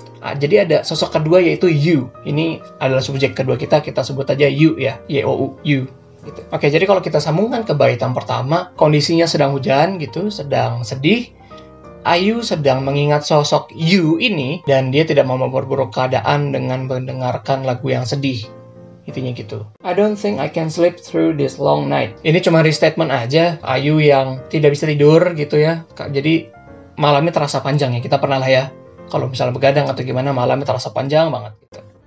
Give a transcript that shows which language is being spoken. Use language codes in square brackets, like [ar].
[id] Jadi ada sosok kedua yaitu you. Ini adalah subjek kedua kita sebut aja you ya, Y-O-U, you. Gitu. Oke, jadi kalau kita sambungkan ke bait yang pertama, kondisinya sedang hujan gitu, sedang sedih. Ayu sedang mengingat sosok Yu ini dan dia tidak mau memperburuk keadaan dengan mendengarkan lagu yang sedih. Intinya gitu. [en] I don't think I can sleep through this long night. [id] Ini cuma restatement aja. Ayu yang tidak bisa tidur gitu ya. Jadi malamnya terasa panjang ya. Kita pernah lah ya. Kalau misalnya begadang atau gimana, malamnya terasa panjang banget gitu.